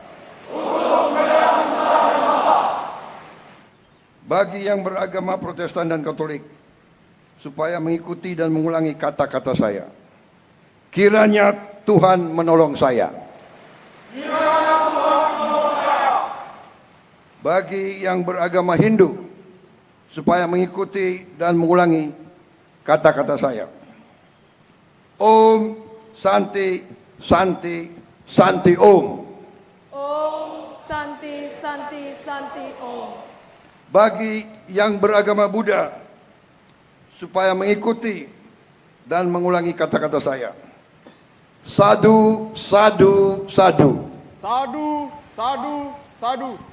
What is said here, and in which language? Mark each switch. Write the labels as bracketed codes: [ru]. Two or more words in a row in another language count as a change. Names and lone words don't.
[id] Bagi yang beragama Protestan dan Katolik, supaya mengikuti dan mengulangi kata-kata saya. Kiranya Tuhan menolong saya. Bagi yang beragama Hindu, supaya mengikuti dan mengulangi kata-kata saya. [sa] ॐ शान्ति शान्ति शान्ति ॐ. ॐ शान्ति शान्ति शान्ति ॐ. [id] Bagi yang beragama Buddha, supaya mengikuti dan mengulangi kata-kata saya. [pi] Sadu, sadu, sadu. Sadu, sadu, sadu.